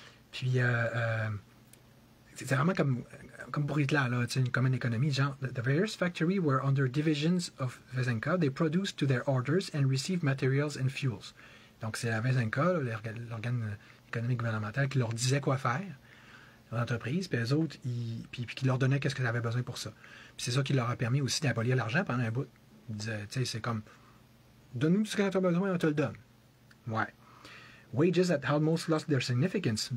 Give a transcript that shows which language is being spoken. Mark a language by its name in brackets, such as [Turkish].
[French] Puis, c'est vraiment comme pour Hitler, là, comme une économie. [English] Genre, the various factories were under divisions of Vezenka. They produced to their orders and received materials and fuels. [French] Donc, c'est la Vezenka, l'organe économique gouvernemental, qui leur disait quoi faire, l'entreprise, puis eux autres, puis qui leur donnait qu'est-ce qu'ils avaient besoin pour ça. Puis c'est ça qui leur a permis aussi d'abolir l'argent pendant un bout. Ils disaient, tu sais, c'est comme, donne-nous ce que tu as besoin, on te le donne. Ouais. [English] Wages had almost lost their significance.